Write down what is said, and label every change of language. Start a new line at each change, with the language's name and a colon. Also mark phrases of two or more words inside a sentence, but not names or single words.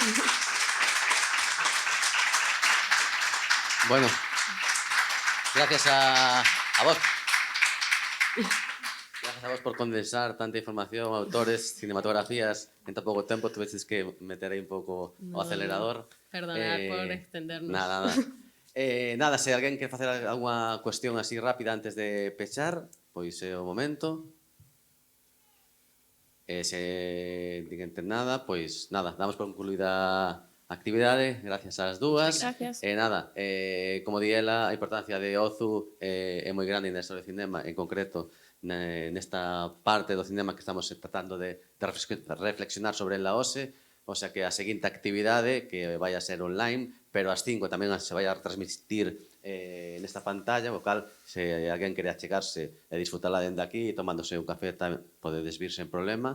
Spanish: Bueno, gracias a vos. Gracias a vos por condensar tanta información, autores, cinematografías en tan poco tiempo. Tuviste que meter ahí un poco o acelerador. Perdonad por extendernos. Nada. Nada,
Galician: se alguén quer facer alguna cuestión así rápida antes de pechar, pois é o momento. Se ninguén ten nada, pois nada, damos por concluída actividade, gracias ás dúas. Gracias. Nada, como di ela, a importancia de Ozu é moi grande na historia do cinema, en concreto nesta parte do cinema que estamos tratando de reflexionar sobre ela hoxe,
Spanish: o sea
Galician: que a seguinte actividade, que vai a ser online, pero ás 5 tamén se vai a transmitir nesta pantalla, o cal, se alguén quere achegarse e disfrutarla dende aquí, tomándose un café, podedes vir sen problema.